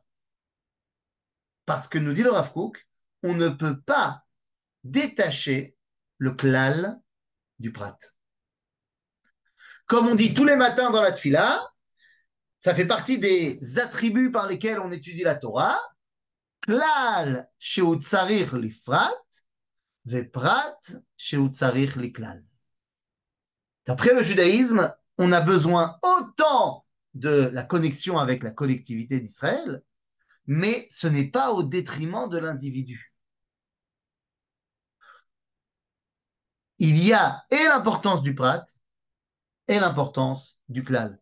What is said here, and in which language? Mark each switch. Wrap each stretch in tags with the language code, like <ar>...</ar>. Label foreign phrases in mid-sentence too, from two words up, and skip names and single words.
<fr>Parce que nous dit le Rav Kook, on ne peut pas détacher le klal du prat. Comme on dit tous les matins dans la tfila, ça fait partie des attributs par lesquels on étudie la Torah.</fr> <he>כלל שהוא צריך לפרט ופרט שהוא צריך לכלל.</he> <fr>D'après le judaïsme, on a besoin autant de la connexion avec la collectivité d'Israël, mais ce n'est pas au détriment de l'individu. Il y a et l'importance du prat et l'importance du klal.</fr>